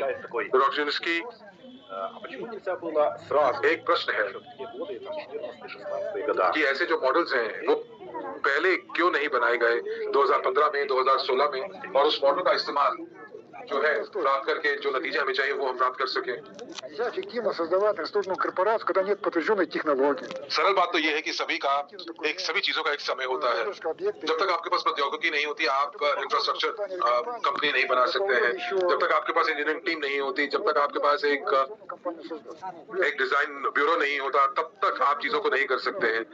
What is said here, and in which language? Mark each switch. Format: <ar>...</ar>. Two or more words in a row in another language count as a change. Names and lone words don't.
<hi>रॉक्सिनस्की, एक प्रश्न है कि ऐसे जो मॉडल्स हैं वो पहले क्यों नहीं बनाए गए 2015 में, 2016 में, और उस मॉडल का इस्तेमाल जो है प्राप्त करके जो नतीजे हमें चाहिए वो हम प्राप्त कर सके।</hi> <ru>Нельзя эффективно создавать институтную корпорацию, когда нет подтвержденной технологии.</ru> <hi>सरल बात तो ये है कि सभी चीजों का एक समय होता है। जब तक आपके पास प्रौद्योगिकी नहीं होती आप</hi> <en>infrastructure company</en> <hi>नहीं बना सकते हैं। जब तक आपके पास</hi> <en>engineering team</en> <hi>नहीं होती, जब तक आपके पास एक</hi> <en>design bureau</en> <hi>नहीं होता, तब तक आप चीजों को नहीं कर सकते हैं।</hi>